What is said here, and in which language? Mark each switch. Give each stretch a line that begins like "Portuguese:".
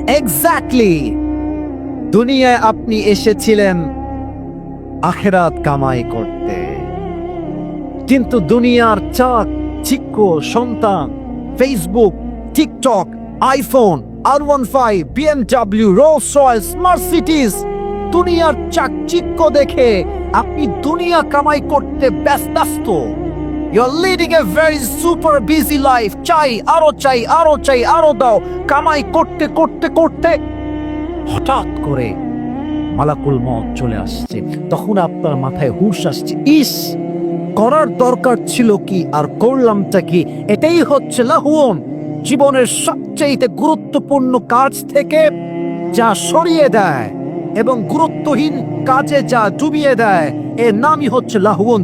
Bangla: Exactly, দুনিয়ায় আপনি এসেছিলেন আখেরাত কামাই করতে, কিন্তু দুনিয়ার চাক চিক্ক সন্তান, Facebook, TikTok, iPhone, R15, BMW, Rolls Royce, Mercedes, দুনিয়ার চাকচিক্য দেখে আপনি দুনিয়া কামাই করতে ব্যস্ত।
English: You're leading a very super busy life.
Bangla: চাই, আরো চাই, আরো চাই, আরো দাও। কামাই করতে করতে করতে হঠাৎ করে মালাকুল মউত চলে আসছে। তখন আপনার মাথায় হুঁশ আসছে, ইস, করার দরকার ছিল কি আর করলামটা কি? এটাই হচ্ছে লাহুন। জীবনের সবচেয়ে গুরুত্বপূর্ণ কাজ থেকে যা সরিয়ে দেয় এবং গুরুত্বহীন কাজে যা ডুবিয়ে দেয়, এর নামই হচ্ছে লাহুন।